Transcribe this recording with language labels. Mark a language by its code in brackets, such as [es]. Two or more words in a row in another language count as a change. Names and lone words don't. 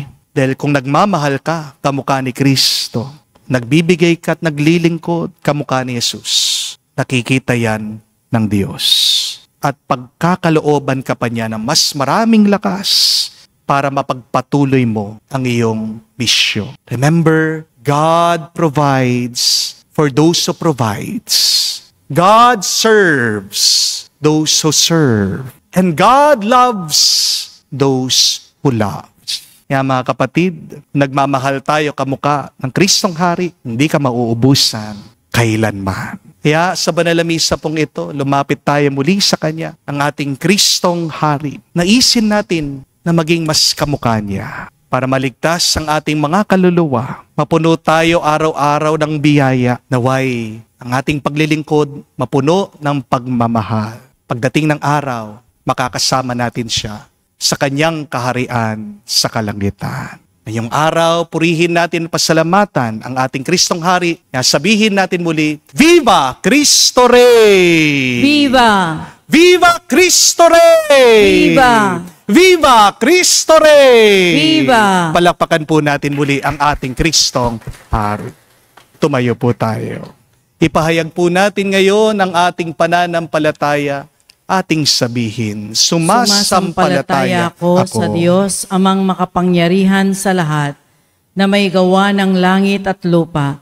[tl] Dahil kung nagmamahal ka, kamukha ni Kristo. Nagbibigay ka at naglilingkod, kamukha ni Jesus. Nakikita yan ng Diyos. At pagkakalooban ka pa niya ng mas maraming lakas para mapagpatuloy mo ang iyong misyon. [en] Remember, God provides for those who provides. God serves those who serve. And God loves those who love. [tl] Kaya mga kapatid, nagmamahal tayo kamukha ng Kristong Hari, hindi ka mauubusan kailanman. Kaya sa banal na misa pong ito, lumapit tayo muli sa Kanya, ang ating Kristong Hari. Naisin natin na maging mas kamukha niya para maligtas ang ating mga kaluluwa. Mapuno tayo araw-araw ng biyaya, naway ang ating paglilingkod mapuno ng pagmamahal. Pagdating ng araw, makakasama natin siya sa kanyang kaharian sa kalangitan. Ngayong araw, purihin natin pasalamatan ang ating Kristong Hari. Sabihin natin muli, [es] Viva Cristo Rey! Viva! Viva Cristo Rey! Viva! Viva Cristo Rey! Viva! [tl] Palakpakan po natin muli ang ating Kristong Hari. Tumayo po tayo. Ipahayag po natin ngayon ang ating pananampalataya, ating sabihin, sumasampalataya ako sa Diyos, amang makapangyarihan sa lahat, na may gawa ng langit at lupa.